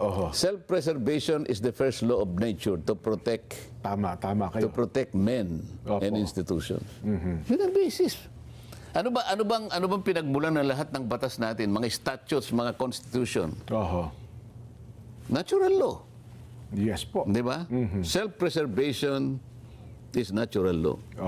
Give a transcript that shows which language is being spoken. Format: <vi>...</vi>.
<en>Self-preservation is the first law of nature to protect</en> <tl>Tama kayo.</tl> <en>men and institutions. Yun ang basis.</en> <tl>Ano bang pinagmulan ng lahat ng batas natin, mga statutes, mga constitution?</tl> <en>Natural law. Yes po.</en> <tl>Di ba?</tl> <en>Self-preservation is natural law.</en>